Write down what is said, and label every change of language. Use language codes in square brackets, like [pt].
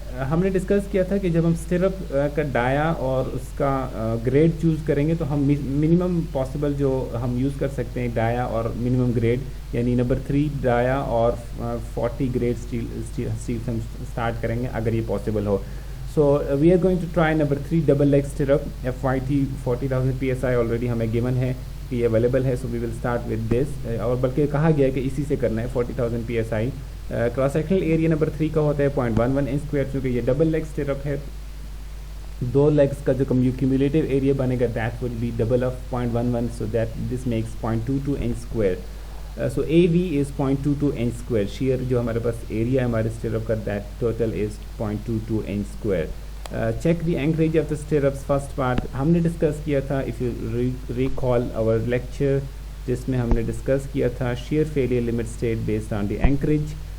[ur] ہم نے ڈسکس کیا تھا کہ جب ہم اسٹرپ کا ڈایا اور اس کا گریڈ چوز کریں گے تو ہم منیمم پاسبل جو ہم یوز کر سکتے ہیں ڈایا اور منیمم گریڈ, یعنی نمبر 3 ڈایا اور 40 گریڈ اسٹیل سے ہم اسٹارٹ کریں گے اگر یہ possible ہو. [en] So we are going to try number 3 double leg stirrup. FYT 40,000 PSI already [ur] ہمیں [en] given [ur] ہے کہ یہ اویلیبل ہے, [en] so we will start with this. [ur] اور بلکہ کہا گیا ہے کہ اسی سے کرنا ہے 40,000 PSI. Cross sectional area number 3 کا ہوتا ہے 0.11 انچ اسکوائر, چونکہ یہ ڈبل لیگ سٹرپ ہے. 2 لیگس کا جو کیومولیٹیو ایریا بنے گا [en] that will be double of 0.11, so that this makes 0.22 inch square. So AV is 0.22 inch square. [ur] shear جو ہمارے پاس ایریا ہے ہمارے سٹرپ کا [en] that total is 0.22 inch square. Check the anchorage of the stirrups. first part [ur] ہم نے discuss کیا تھا, [en] if you recall our lecture, [ur] جس میں ہم نے ڈسکس کیا تھا [en] shear failure limit state based on the anchorage.